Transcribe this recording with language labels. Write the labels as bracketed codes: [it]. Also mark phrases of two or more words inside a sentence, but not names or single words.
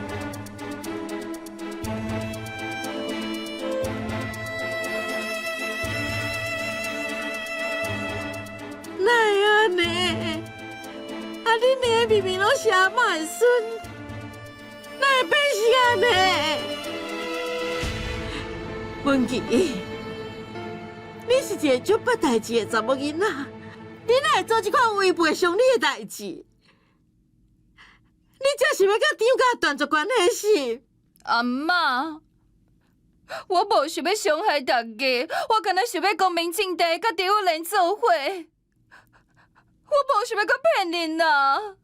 [nan] 哪会安尼？啊，恁两个明明拢是阿妈的孙，哪会变是安尼？文琪，你是一个足捌代志的查某囡仔，你哪会做这款违背常理的代志？你这是要甲张家断绝关系是？阿妈，我无想要伤害大家，我敢若想要光明正大甲张幼玲做伙，我无想要搁骗恁啊！